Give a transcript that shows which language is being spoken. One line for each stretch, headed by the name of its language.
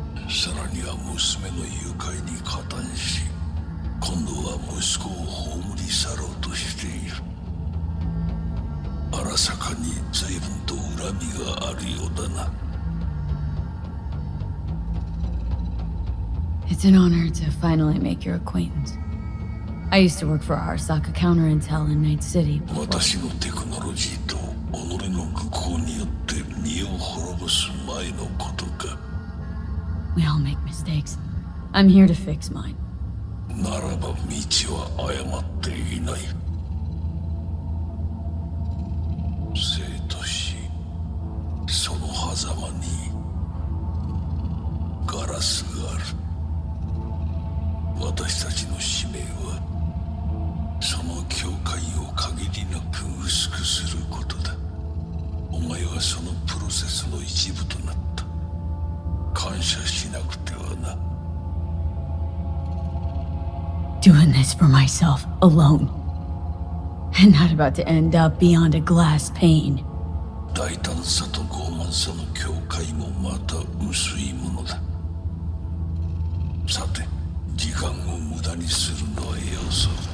Japanese: さらには娘の誘拐に加担し、今度は息子を葬り去ろうとしている。荒坂に随分と恨みがあるようだな。
English: It's an honor to finally make your acquaintance. I used to work for Arasaka Counterintel in Night City before.
Japanese: 私のテクノロジーと己の愚行によって身を滅ぼす前のことか。
English: We all make mistakes. I'm here to fix mine.
Japanese: ならば道は誤っていない。生と死、その狭間にガラスがある。私たちの使命はその境界を限りなく薄くすることだ。お前はそのプロセスの一部となった。感謝しなくてはな。
English: Doing this for myself, alone. And not about to end up beyond a glass pane.
Japanese: 大胆さと傲慢さの境界もまた薄いものだ。さて、時間を無駄にするのはよそう。